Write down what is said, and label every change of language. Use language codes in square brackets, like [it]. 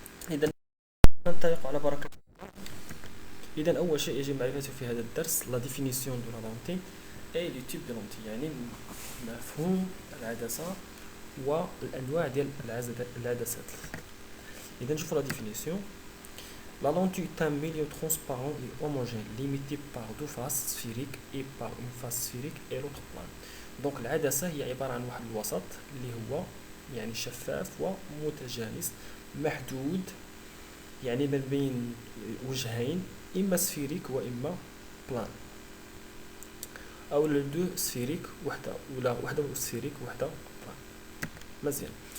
[ar] اذا ننطلق على بركة. إذا أول شيء يجب معرفته في هذا الدرس [fr] لا ديفينيسيون دو لا لونتي أي لو تيب دو لونتي، [ar] يعني مفهوم العدسة والأنواع ديال العدسات. إذا نشوفوا [fr] لا ديفينيسيون. La lentille est un milieu transparent et homogène limité par deux faces sphériques et par une face sphérique et l'autre plane. [ar] دونك العدسة هي عبارة عن واحد الوسط اللي هو يعني شفاف ومتجانس محدود، يعني ما بين وجهين، اما سفيريك واما بلان، او دو سفيريك وحده، ولا وحده سفيريك وحده بلان. مزيان.